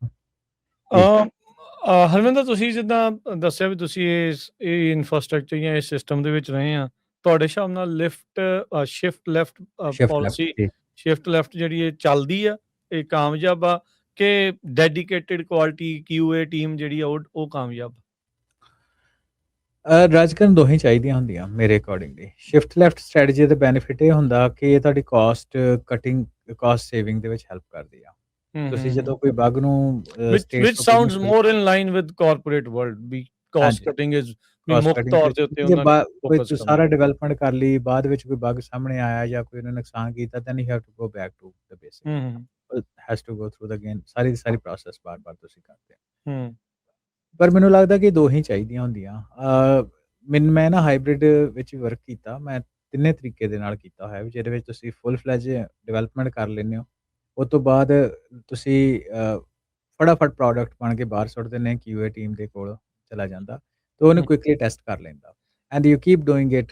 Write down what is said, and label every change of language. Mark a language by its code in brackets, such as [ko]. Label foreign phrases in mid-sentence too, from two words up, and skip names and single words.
[pa] ਹਰਵਿੰਦਰ, ਤੁਸੀਂ ਜਿੱਦਾਂ ਦੱਸਿਆ ਵੀ ਤੁਸੀਂ ਇਹ ਇਨਫਰਾਸਟ੍ਰਕਚਰ ਜਾਂ ਇਸ ਸਿਸਟਮ ਦੇ ਵਿੱਚ ਰਹੇ ਆ, ਤੁਹਾਡੇ ਹਿਸਾਬ ਨਾਲ [en] shift left policy, shift left [pa] ਜਿਹੜੀ ਇਹ ਚੱਲਦੀ ਆ, ਇਹ ਕਾਮਯਾਬ ਆ ਕਿ [en] dedicated quality QA team [pa] ਜਿਹੜੀ ਆ ਉਹ ਕਾਮਯਾਬ? ਰਾਜਕਰਨ ਦੋਹੇ ਚਾਹੀਦੀਆਂ ਹੁੰਦੀਆਂ ਮੇਰੇ ਅਕੋਰਡਿੰਗਲੀ। [en] shift left strategy [pa] ਦਾ ਬੈਨੀਫਿਟ ਇਹ ਹੁੰਦਾ ਕਿ ਇਹ ਤੁਹਾਡੀ [en] cost cutting, cost saving [pa] ਦੇ ਵਿੱਚ ਹੈਲਪ ਕਰਦੀ ਆ। ਤੁਸੀਂ ਜਦੋਂ ਕੋਈ ਬੱਗ ਨੂੰ [en] which sounds more in line with corporate world, [pa] ਵੀ [en] cost cutting is [pa] ਮੁੱਖ ਤੌਰ ਤੇ ਉੱਤੇ ਉਹਨਾਂ ਨੇ ਫੋਕਸ ਕਰਨਾ। ਸਾਰਾ ਡਿਵੈਲਪਮੈਂਟ ਕਰ ਲਈ, ਬਾਅਦ ਵਿੱਚ ਕੋਈ ਬੱਗ ਸਾਹਮਣੇ ਆਇਆ ਜਾਂ ਕੋਈ ਉਹਨੇ ਨੁਕਸਾਨ ਕੀਤਾ, [en] then you have to go back to the basic, has to go through the again [pa] ਸਾਰੀ ਪ੍ਰੋਸੈਸ ਬਾਰ-ਬਾਰ ਤੁਸੀਂ ਕਰਦੇ ਹੋ। ਪਰ ਮੈਨੂੰ ਲੱਗਦਾ ਕਿ ਦੋਹੇ ਚਾਹੀਦੀਆਂ ਹੁੰਦੀਆਂ। ਮੈਂ ਨਾ ਹਾਈਬ੍ਰਿਡ ਵਿੱਚ ਵਰਕ ਕੀਤਾ, ਮੈਂ ਤਿੰਨੇ ਤਰੀਕੇ ਦੇ ਨਾਲ ਕੀਤਾ ਹੋਇਆ ਵੀ ਜਿਹਦੇ ਵਿੱਚ ਤੁਸੀਂ [en] full fledge development [pa] ਕਰ ਲੈਂਦੇ ਹੋ, ਉਹ ਤੋਂ ਬਾਅਦ ਤੁਸੀਂ ਫਟਾਫਟ ਪ੍ਰੋਡਕਟ ਬਣ ਕੇ ਬਾਹਰ ਸੁੱਟ ਦਿੰਦੇ [en] QA team [pa] ਦੇ ਕੋਲ ਚਲਾ ਜਾਂਦਾ ਤੇ ਉਹਨੂੰ ਕੁਇਕਲੀ ਟੈਸਟ ਕਰ ਲੈਂਦਾ [en] and you keep doing it.